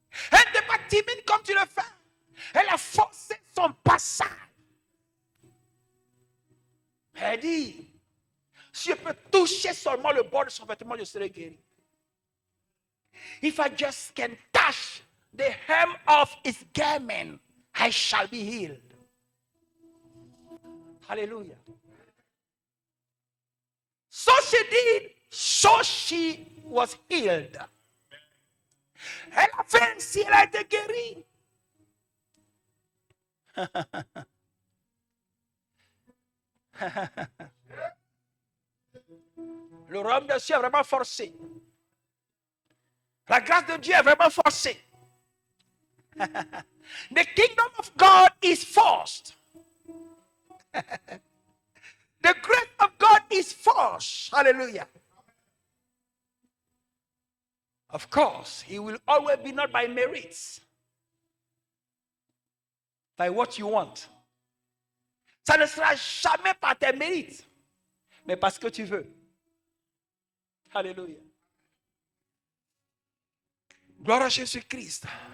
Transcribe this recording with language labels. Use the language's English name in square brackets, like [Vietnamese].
[French] Elle n'était pas timide comme tu le fais. Elle a forcé son passage. Elle dit, si je peux toucher seulement le bord de son vêtement, je serai guéri. [English] If I just can touch the hem of his garment, I shall be healed. Hallelujah. So she did, so she was healed. [French] Elle a fait ainsi, elle a été guérie. Le royaume de Dieu est vraiment forcé. La grâce de Dieu est vraiment forcée. [English] The kingdom of God is forced. The grace of God is forced. Hallelujah. Of course, he will always be not by merits, by what you want. [French] Ça ne sera jamais par tes mérites, mais parce que tu veux. Alléluia. Gloire à Jésus-Christ.